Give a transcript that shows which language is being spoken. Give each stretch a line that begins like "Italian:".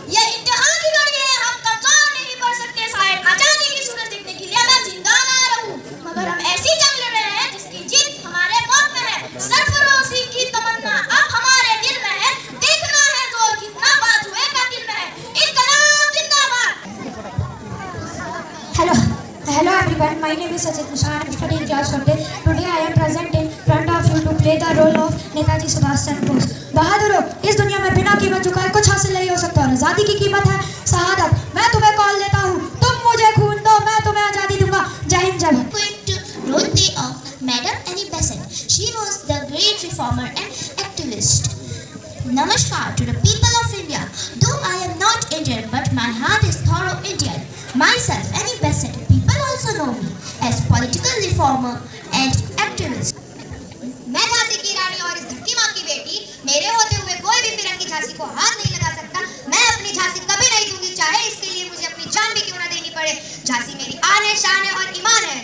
Hindi: ये इम्तिहान की घड़ी है, हम कमजोर नहीं पड़ सकते। शायद आजादी की सूरज देखने के लिए मैं जिंदा ना रहूं, मगर हम ऐसी जंग लड़ रहे हैं जिसकी जीत हमारे मौत में है। सरफरोशी की तमन्ना अब हमारे दिल में है। देखना है जोर कितना बाजू एक दिल में है। इनकलाब जिंदाबाद।
English: Hello everyone, my name is Sajid Mishra. I am studying class 1. Today I am present in front of you to play the role of Netaji Subhash Chandra Bose.
Hindi: बहादुरों, इस दुनिया में बिना कीमत झुकाए कुछ हासिल नहीं हो सकता और आज़ादी की कीमत है शहादत। मैं तुम्हें कॉल देता हूँ, तुम मुझे खून दो, मैं तुम्हें आज़ादी दूंगा। जय हिंद जय Bharat.
English: Going to role play of Madam Annie Besant. She was the great reformer and activist. Namaskar to the people of India. Though I am not Indian, but my heart is thorough Indian. Myself, Annie Besant. People also know me as political reformer and activist.
Hindi: मैं झांसी की रानी और इस धरती माँ की बेटी। मेरे होते हुए कोई भी फिरंगी झांसी को हाथ नहीं लगा सकता। मैं अपनी झांसी कभी नहीं दूंगी, चाहे इसके लिए मुझे अपनी जान भी क्यों ना देनी पड़े। झांसी मेरी आन है, शान है और ईमान है।